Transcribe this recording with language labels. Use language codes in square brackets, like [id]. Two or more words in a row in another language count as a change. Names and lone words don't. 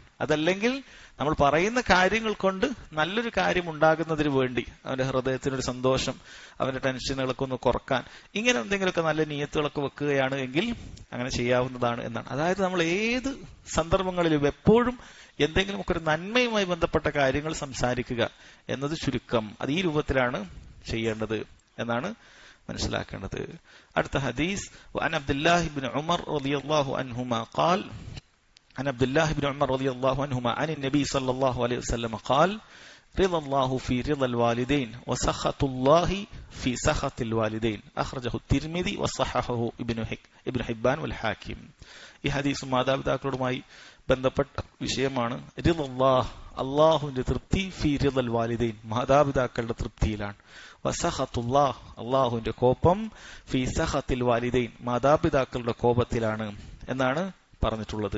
[ml] അതല്ലെങ്കിൽ നമ്മൾ പറയുന്ന കാര്യങ്ങൾ കൊണ്ട് നല്ലൊരു കാര്യം ഉണ്ടാകുന്നതിന് വേണ്ടി അവന്റെ ഹൃദയത്തിനൊരു സന്തോഷം, അവന്റെ ടെൻഷനുകളൊക്കെ ഒന്ന് കുറക്കാൻ, ഇങ്ങനെ എന്തെങ്കിലുമൊക്കെ നല്ല നിയത്തുകളൊക്കെ വെക്കുകയാണ് എങ്കിൽ അങ്ങനെ ചെയ്യാവുന്നതാണ് എന്നാണ്. അതായത് നമ്മൾ ഏത് സന്ദർഭങ്ങളിലും എപ്പോഴും എന്തെങ്കിലുമൊക്കെ ഒരു നന്മയുമായി ബന്ധപ്പെട്ട കാര്യങ്ങൾ സംസാരിക്കുക എന്നത് ചുരുക്കം, അത് ഈ രൂപത്തിലാണ് ചെയ്യേണ്ടത് എന്നാണ് മനസ്സിലാക്കേണ്ടത്. അടുത്ത ഹദീസ് [ar] عن عبد الله بن عمر رضي الله عنهما قال عن عبد الله بن عمر رضي الله عنهما عن النبي صلى الله عليه وسلم قال رضا الله في رضا الوالدين وسخط الله في سخط الوالدين أخرجه الترمذي وصححه ابن حبان والحاكم. [ml] ഈ ഹദീസ് മാതാപിതാക്കളുമായി ബന്ധപ്പെട്ട വിഷയമാണ്. റിളല്ലാഹ്, അള്ളാഹുവിന്റെ തൃപ്തി, [ar] في رضا الوالدين, [ml] മാതാപിതാക്കളുടെ തൃപ്തിയിലാണ്. വസഖത്തുല്ലാഹ്, അള്ളാഹുവിന്റെ കോപം, [ar] في سخط الوالدين, [ml] മാതാപിതാക്കളുടെ കോപത്തിലാണ് എന്നാണ് പറഞ്ഞിട്ടുള്ളത്.